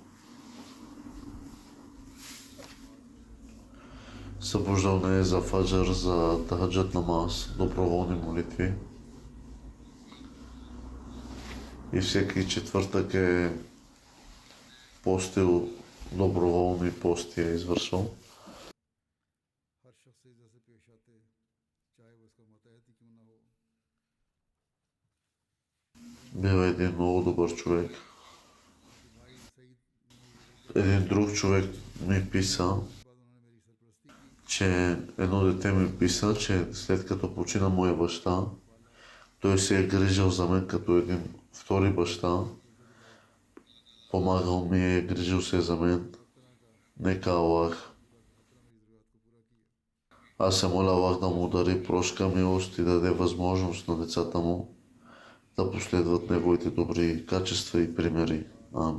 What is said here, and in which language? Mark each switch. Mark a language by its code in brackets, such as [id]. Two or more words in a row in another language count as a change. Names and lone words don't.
[bg] Събуждал не е за фаджар, за тахаджат намаз, доброволни молитви. И всеки четвъртък е постил доброволни пости е извършвал. [ur] ہر شخص سے جیسے پیش آتے چاہے وہ اس کا ماتحت ہی کیوں نہ ہو [bg] Бил е един много добър човек. भाई सईद Един друг човек ми писа, [ur] بعد انہوں نے میری سرپرستی کی [bg] че едно дете ми писа, че след като почина моя баща, той се е грижил за мен като един втори баща. Помагал ми е, грижил се за мен. Нека Аллах. Аз се моля Аллах да му дари прошка милост и да даде възможност на децата му да последват неговите добри качества и примери. Амин.